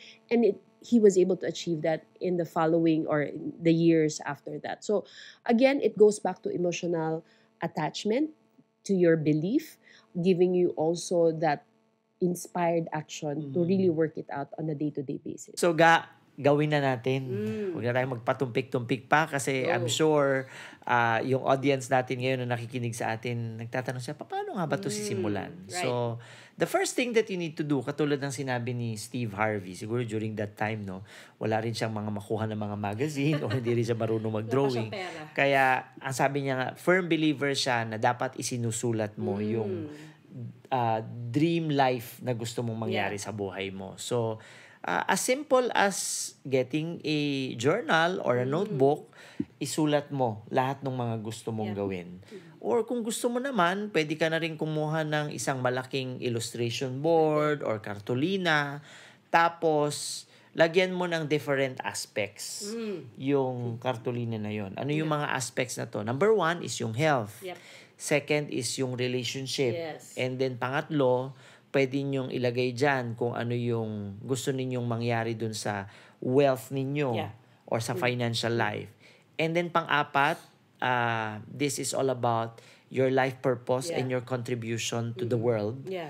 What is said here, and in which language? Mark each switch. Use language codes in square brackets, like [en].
[en] And he was able to achieve that in the following or the years after that. So again, it goes back to emotional attachment to your belief, giving you also that inspired action to really work it out on a day-to-day basis. [tl] So gawin na natin. Huwag na tayo magpatumpik-tumpik pa kasi [en] I'm sure [tl] yung audience natin ngayon na nakikinig sa atin, nagtatanong siya, paano nga ba ito sisimulan? [en] Right. [tl] So, [en] the first thing that you need to do, [tl] katulad ng sinabi ni Steve Harvey, siguro [en] during that time, [tl] no, wala rin siyang mga makuha ng mga magazine o hindi rin siya marunong mag-drawing. Kaya, ang sabi niya nga, [en] firm believer [tl] siya na dapat isinusulat mo yung dream life na gusto mong mangyari sa buhay mo. [en] So, as simple as getting a journal or a notebook, [tl] isulat mo lahat ng mga gusto mong gawin. Or kung gusto mo naman, pwede ka na rin kumuha ng isang malaking illustration board or kartolina. Tapos, lagyan mo ng different aspects yung kartolina na yon. Ano yung mga aspects na to? [en] Number 1 is yung health. Second is yung relationship. [tl] And then pangatlo, pwede nyong ilagay dyan kung ano yung gusto ninyong mangyari dun sa wealth ninyo or sa financial life. [en] And then pang-apat, this is all about your life purpose and your contribution to the world.